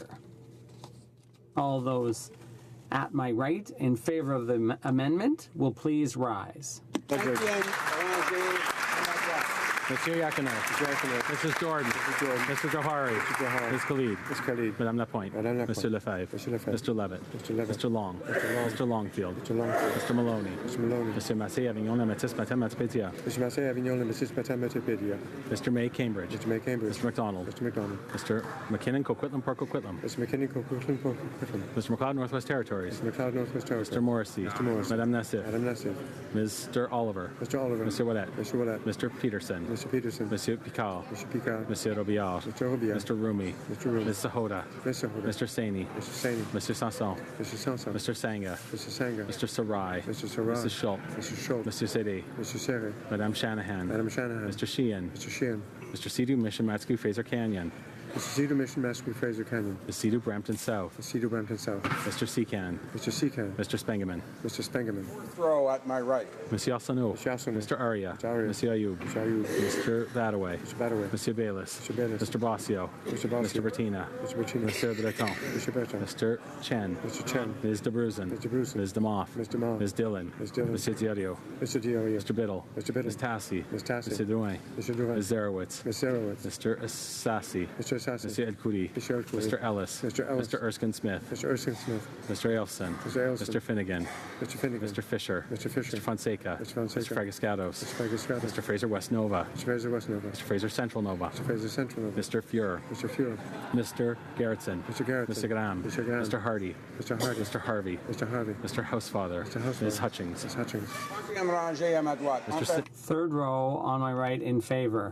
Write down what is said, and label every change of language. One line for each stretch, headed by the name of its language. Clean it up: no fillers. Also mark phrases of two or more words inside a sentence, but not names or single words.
English: All those at my right in favor of the amendment will please rise. Monsieur Yakino. Mrs. Jordan. Mr. Johari. Ms. Khalid. Madame Lapointe. Mr. Lefebvre. Mr. Levitt. Mr. Long. Mr. Longfield. Mr. Maloney. Mr. Massey Avignon Lamatis Matin Matipédia. Mr. May Cambridge. Mr. McDonald. Mr. McKinnon Coquitlam Park Coquitlam. Mr. McLeod Northwest Territories. Mr. Morrissey. Madame Nassif. Mr. Oliver. Mr. Ouellette. Mr. Peterson. Monsieur Picard. Monsieur Robillard. Mr. Rumi. Ms. Sahota. Mr. Saini. Mr. Sanson. Mr. Sanga. Mr. Sarai. Mrs. Schultz. Mr. Sede. Madame Shanahan. Mr. Sheehan. Mr. Sidhu Mission Matsku Fraser Canyon. Mr. Cedar Mission Matsku Fraser Canyon. Mr. Sidhu Brampton South. Mr. Brampton South. Mr. Secan. Mr. Secan. Mr. Spengeman. Mr. Spengeman. Row at my right. Monsieur Arsenault. Mr. Aria. Monsieur Ayoub. Mr. Badaway. Monsieur Bayless. Mr. Bossio. Mr. Bertina. Mr. Breton. Mr. Chen. Ms. DeBruzen. Ms. DeMoff. Ms. Dillon. Monsieur Diorio. Mr. Biddle. Ms. Tassi. Mr. Drouin. Ms. Zarowitz. Mr. Sassi. Mr. Ed Coody. Mr. Ellis. Mr. Erskine Smith. Mr. Elfson. Mr. Finnegan. Mr. Fisher. Mr. Fonseca. Mr. Fragascatos. Mr. Fraser West Nova. Mr. Fraser Central Nova. Mr. Fuhr. Mr. Gerritsen. Mr. Graham. Mr. Hardy. Mr. Harvey. Mr. Housefather. Ms. Hutchings. Third row on my right in favor.